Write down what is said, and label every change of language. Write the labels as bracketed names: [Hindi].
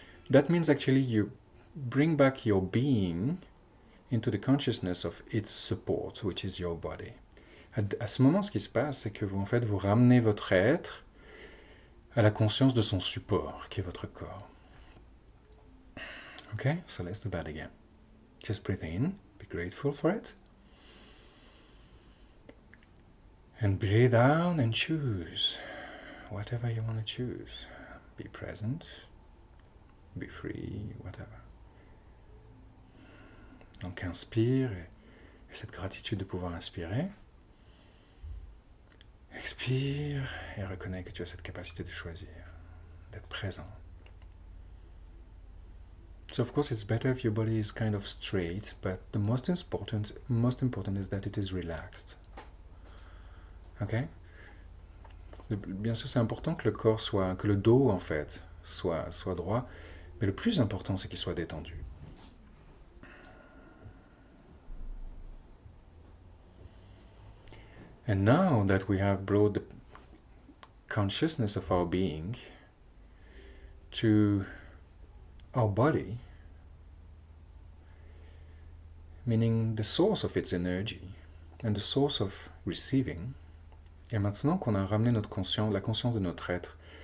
[English] That means actually you bring back your being into the consciousness of its support, which is your body. [French] À ce moment, ce qui se passe, c'est que vous ramenez votre être à la conscience de son support, qui est votre corps. [English] Okay, so let's do that again. Just breathe in, be grateful for it. And breathe out and choose whatever you want to choose. Be present, be free, whatever. [French] Donc inspire, et cette gratitude de pouvoir inspirer. Expire, et reconnais que tu as cette capacité de choisir, d'être présent. [English] So of course it's better if your body is kind of straight, but the most important is that it is relaxed. Okay? [French] Bien sûr, c'est important que le corps soit, que le dos en fait soit droit, mais le plus important c'est qu'il soit détendu. [English] And now that we have brought the consciousness of our being to our body, meaning the source of its energy and the source of receiving, [French] et maintenant qu'on a ramené notre conscience, la conscience de notre être